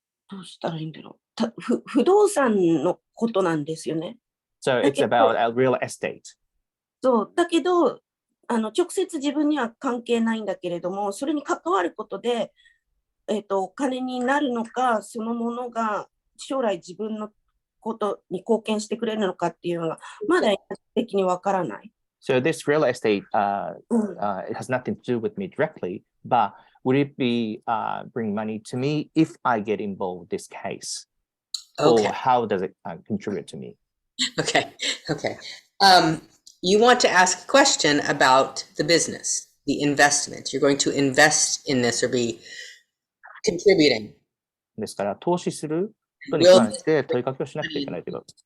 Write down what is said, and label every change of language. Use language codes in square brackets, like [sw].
[ja] どうしたらいいんだろう。不動産のことなんですよね。 [en] So it's about real estate. [ja] そう。だけど、直接自分には関係ないんだけれども、それに関わることで、お金になるのか、そのものが将来自分のことに貢献してくれるのかっていうのが、まだ的にわからない。 [en] So this real estate, it has nothing to do with me directly, but would it bring money to me if I get involved in this case? Okay. Or how does it contribute to me? Okay. You want to ask a question about the business, the investment. You're going to invest in this or be contributing. [ja] ですから、投資することに関して問いかけをしなくちゃいけないということ。